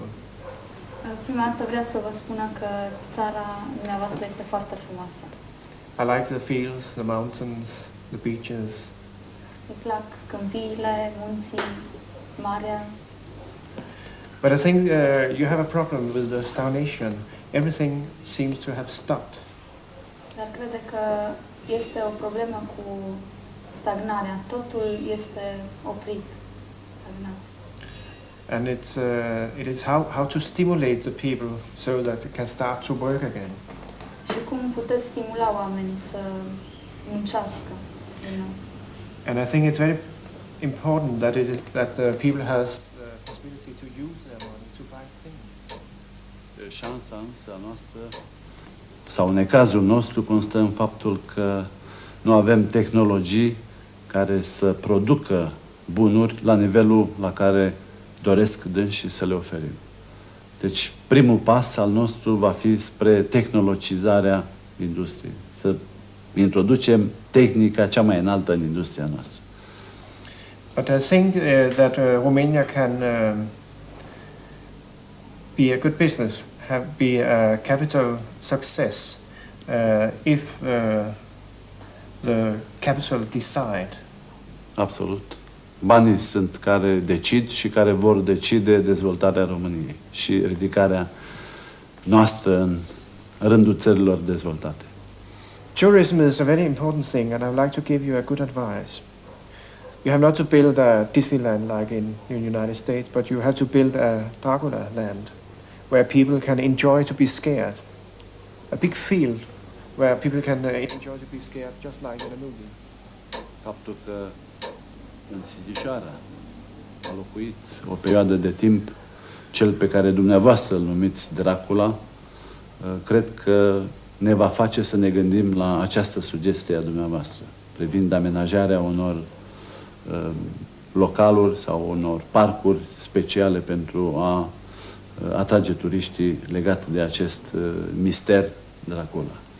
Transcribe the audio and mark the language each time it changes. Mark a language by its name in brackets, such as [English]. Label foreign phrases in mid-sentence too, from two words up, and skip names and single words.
[Romanian] Prima dată vreau să vă spun că țara dumneavoastră este foarte frumoasă. [English] I like the fields, the mountains, the beaches. [Romanian] Îmi plac câmpiile, munții, marea. [English] But I think you have a problem with the stagnation. Everything seems to have stopped. [Romanian] Dar crede că este o problemă cu stagnarea. Totul este oprit. [English] And it is how to stimulate the people so that they can start to work again. [Romanian] Și cum puteți stimula oamenii să muncească din nou? [English] And I think it's very important that people has the possibility to use their money to buy things. [Romanian] Șansa însă a noastră, sau necazul nostru, constă în faptul că nu avem tehnologii care să producă bunuri la nivelul la care doresc dânsii să le oferim. Deci, primul pas al nostru va fi spre tehnologizarea industriei. Să introducem tehnica cea mai înaltă în industria noastră. [English] But I think that Romania can be a good business, be a capital success if the capital decide. [Romanian] Absolut. Banii sunt care decid și care vor decide dezvoltarea României și ridicarea noastră în rândul țărilor dezvoltate. [English] Tourism is a very important thing, and I would like to give you a good advice. You have not to build a Disneyland like in the United States, but you have to build a Dracula land, where people can enjoy to be scared. A big field where people can enjoy to be scared, just like in a movie. [Romanian] Faptul că în Sighișoara a locuit o perioadă de timp cel pe care dumneavoastră îl numiți Dracula, cred că ne va face să ne gândim la această sugestie a dumneavoastră, privind amenajarea unor localuri sau unor parcuri speciale pentru a atrage turiștii legat de acest mister Dracula.